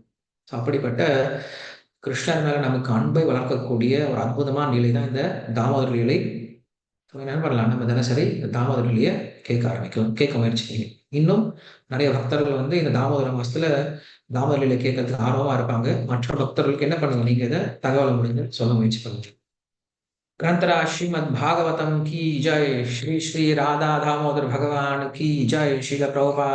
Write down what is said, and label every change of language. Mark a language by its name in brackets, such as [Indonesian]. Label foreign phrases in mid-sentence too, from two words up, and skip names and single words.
[Tamil] ஸோ அப்படிப்பட்ட கிருஷ்ணர் மேல நமக்கு அன்பை வளர்க்கக்கூடிய ஒரு அற்புதமான லீலை தான் இந்த தாமோதர லீலை. ஸோ என்ன பண்ணலாம்? நம்ம தினசரி இந்த தாமோதர லீலைய கேட்க முயற்சிக்கிறீங்க. இன்னும் நெறைய பக்தர்கள் வந்து இந்த தாமோதர மாசத்துல தாமோதர லீலை கேட்கறதுக்கு ஆர்வமா இருப்பாங்க. மற்ற பக்தர்களுக்கு என்ன பண்ணுங்க? நீங்க இத தகவல முடிஞ்சா சொல்ல முயற்சி பண்ணுங்க. [Hindi] ग्रंथराज श्रीमद् भागवतम की जय। श्री श्री राधा दामोदर भगवान की जय। श्रील प्रभुपाद।